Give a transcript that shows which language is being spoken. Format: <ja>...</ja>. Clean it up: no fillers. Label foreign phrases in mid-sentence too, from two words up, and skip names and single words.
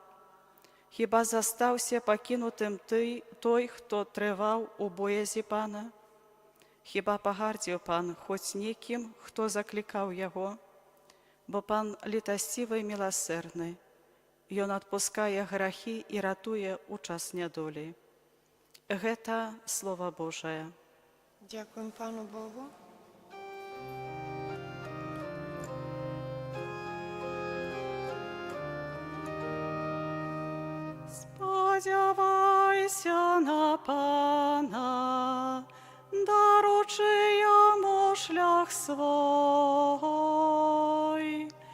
<be>Хіба застаўся пакінутым той, хто трываў у боязі Пана? Хіба пагардзіў Пан хоць некім, хто заклікаў яго? Бо Пан літасцівы і міласэрны. Ён адпускае грахі і ратуе ў час нядолі. Гэта Слова Божае.</be> <uk>Дякуємо Пану Богу. Сподівайся на Пана, доручи йому шлях свой.</uk>